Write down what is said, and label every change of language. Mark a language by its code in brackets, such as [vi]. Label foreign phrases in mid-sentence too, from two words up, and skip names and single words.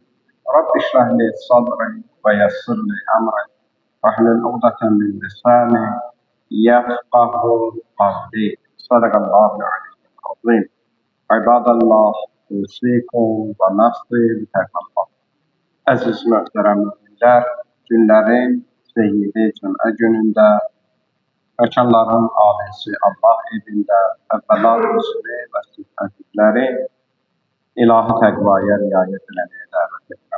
[ar] رب اشرح لي صدري ويسر لي أمري واحلل عقدة من لساني يفقه قولي. صدق الله العلي العظيم. عباد الله، أوصيكم ونفسي بتقوى الله. [az] Aziz möhtərəm müminlər, günlərin seyyidi cümə günündə məkanların alisi Allah evində əvvəla özünü və siffətlikləri ilahi təqvaya riayət eləməyə dəvət edirəm.